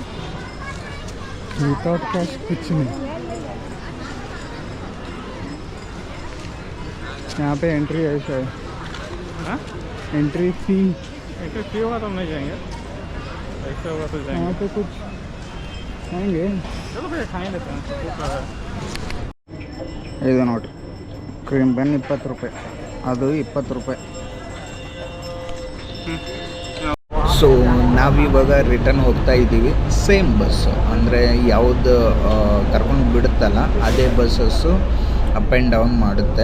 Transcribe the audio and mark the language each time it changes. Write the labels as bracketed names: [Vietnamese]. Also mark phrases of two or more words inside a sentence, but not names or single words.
[English] without cash [Hindi] कुछ नहीं. यहाँ पे एंट्री ऐसा है. हाँ [English] entry fee entry free [Hindi] होगा तो हम नहीं जाएंगे, ऐसे होगा तो यहाँ जाएंगे. पे कुछ खाएंगे. चलो भैया खाएं लेते हैं. [Kannada] ಇದು ನೋಡಿ ಕ್ರೀಮ್ ಬನ್ 20 ರೂಪಾಯಿ, ಅದು 20 ರೂಪಾಯಿ. ಸೊ ನಾವಿವಾಗ ರಿಟರ್ನ್ ಹೋಗ್ತಾ ಇದ್ದೀವಿ. ಸೇಮ್ ಬಸ್ಸು, ಅಂದರೆ ಯಾವುದು ಕರ್ಕೊಂಡು ಬಿಡುತ್ತಲ್ಲ ಅದೇ ಬಸ್ಸಸ್ಸು [English] up and down [Kannada] ಮಾಡುತ್ತೆ.